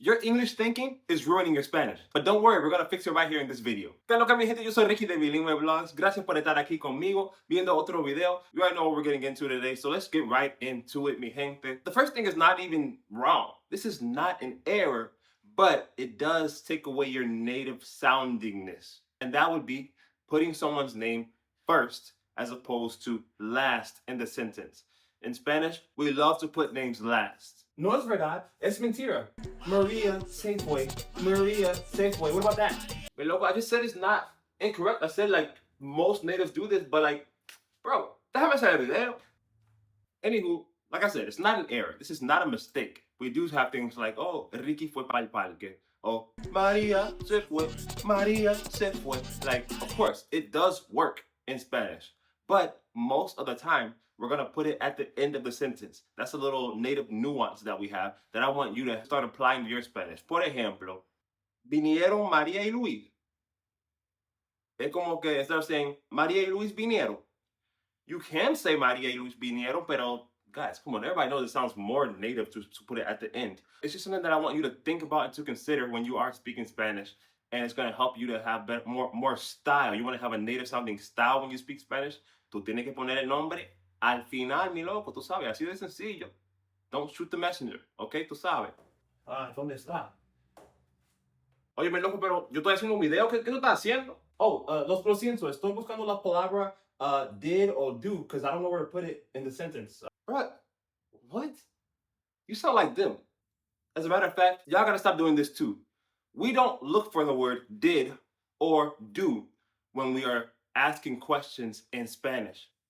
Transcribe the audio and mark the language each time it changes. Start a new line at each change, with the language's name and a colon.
English: Your English thinking is ruining your Spanish. But don't worry, we're gonna fix it right here in this video.
Spanish: ¿Qué es lo que mi gente? Yo soy Ricky de Bilingue Vlogs. Gracias por estar aquí conmigo, viendo otro video.
English: You already know what we're getting into today, so let's get right into it,
Spanish: mi gente.
English: The first thing is not even wrong. This is not an error, but it does take away your native soundingness. And that would be putting someone's name first as opposed to last in the sentence. In Spanish, we love to put names last.
Spanish: No es verdad, es mentira. Maria Safeway.
English: Maria Safeway. What about that? But loco, I just said it's not incorrect. I said like most natives do this, but like, bro,
Spanish: déjame hacer el video.
English: Anywho, like I said, it's not an error. This is not a mistake. We do have things like, oh,
Spanish: Ricky fue pa'l parque. Oh, Maria se fue. Maria se fue.
English: Like, of course, it does work in Spanish. But most of the time, we're going to put it at the end of the sentence. That's a little native nuance that we have that I want you to start applying to your Spanish.
Spanish: Por ejemplo, vinieron María y Luis. Es como que
English: instead of saying
Spanish: María y Luis vinieron,
English: you can say María y Luis vinieron,
Spanish: pero
English: guys, come on, everybody knows it sounds more native to put it at the end. It's just something that I want you to think about and to consider when you are speaking Spanish, and it's going to help you to have more style. You want to have a native sounding style when you speak Spanish.
Spanish: Tú tienes que poner el nombre al final, mi loco, tú sabes, así de sencillo.
English: Don't shoot the messenger, ¿ok?
Spanish: Tú sabes. Ah, ¿dónde está? Oye, mi loco, pero yo estoy haciendo un video. ¿Qué tú estás haciendo?
English: Oh,
Spanish: lo siento, estoy buscando la palabra
English: did or do because I don't know where to put it in the sentence. Bruh, what? You sound like them. As a matter of fact, y'all gotta stop doing this too. We don't look for the word did or do when we are asking questions in Spanish.